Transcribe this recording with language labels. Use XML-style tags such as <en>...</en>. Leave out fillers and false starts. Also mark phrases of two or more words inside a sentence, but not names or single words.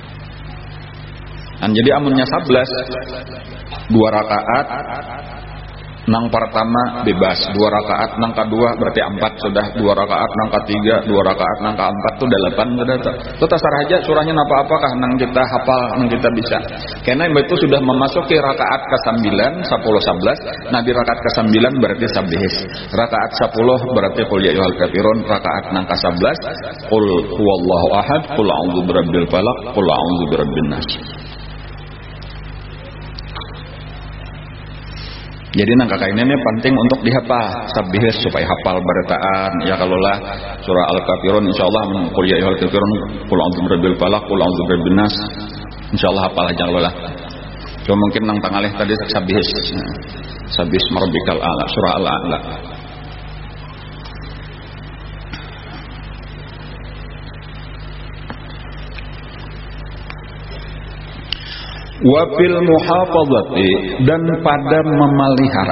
<bjn>Dan jadi amunnya 11 2 rakaat Nang pertama bebas 2 rakaat, nang kedua berarti 4 sudah 2 rakaat, nang ketiga 2 rakaat, nang keempat tuh 8 sudah tuh. Itu tasar aja surahnya apa-apakah nang kita hafal, nang kita bisa. Karena itu sudah memasuki rakaat ke-9, 10 11. Nah di rakaat ke-9 berarti sabihis. Rakaat 10 berarti</bjn> <ar>قل يا أيها الكافرون,</ar> <bjn>rakaat nang ke-11</bjn> <ar>قل هو الله أحد، قل أعوذ برب الفلق، قل أعوذ برب الناس.</ar> <bjn>Jadi nang kakak ini penting untuk dihafal sabihis supaya hafal beritaan. Ya kalau lah surah Al-Kafirun insyaallah</bjn> <ar>قل يا أيها الكافرون قل أعوذ برب الفلق قل أعوذ برب الناس</ar> <bjn>insyaallah hafal aja lah. Cuma mungkin nang tangalih tadi sabihis.</bjn> <ar>سبح اسم ربك الأعلى surah Al-A'la. وفي المحافظة</ar> <bjn>dan pada memelihara.</bjn>